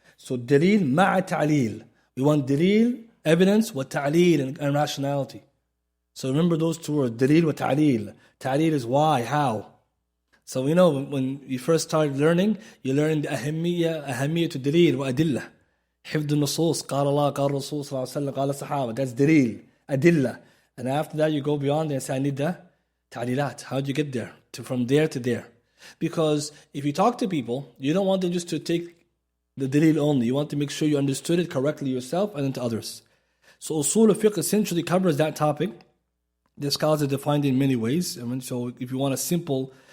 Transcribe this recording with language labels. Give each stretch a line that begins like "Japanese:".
English: So dalil ma'a ta'leel. We want dalil, evidence, wa ta'leel, and rationality. So remember those two words, dalil wa ta'leel. Ta'leel is why, how. So we know when you first started learning, you learn the ahamiyya to dalil wa adillah.
Arabic: حفظ النصوص قال الله قال الرسول صلى الله عليه وسلم قال الصحابة.
English: That's dalil, adillah. And after that you go beyond and say, I need the ta'lilat. How do you get there? From there to there. Because if you talk to people, you don't want them just to take the dalil only. You want to make sure you understood it correctly yourself and then to others. So usul al-fiqh essentially covers that topic. The scholars are defined in many ways. So if you want a simple